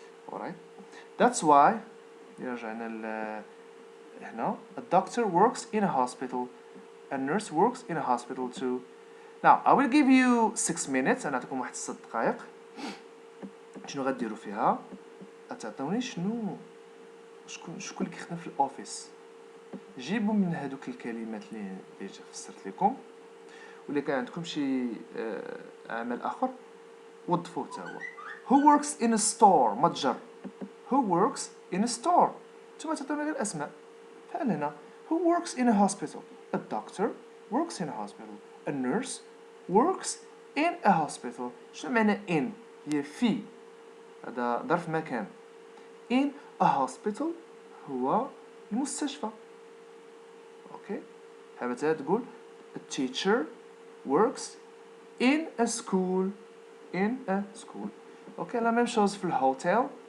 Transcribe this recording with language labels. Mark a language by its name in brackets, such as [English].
[English] Alright. That's why [Arabic] هنا [English] a doctor works in a hospital. A nurse works in a hospital too. Now I will give you 6 minutes. [Arabic] أنا أعطيكم واحد 6 دقائق. شنو غديروا فيها؟ أتعطوني شكون اللي كيخدم في الأوفيس. جيبوا من هذوك الكلمات اللي فسرت لكم ولا كان عندكم شي عمل اخر وظفوه حتى هو. [English] who works in a store متجر. who works in a store [Arabic] نتوما تعطيونا غير الاسماء. بحال هنا [English] who works in a hospital. a doctor works in a hospital. a nurse works in a hospital. [Arabic] شنو معنى in؟ هي في، هذا ظرف مكان. [English] in a hospital [Arabic] هو المستشفى. اوكي حابة تقول [English] a teacher works in a school. in a school. [Arabic] اوكي [French] la même chose [Arabic] في الهوتيل.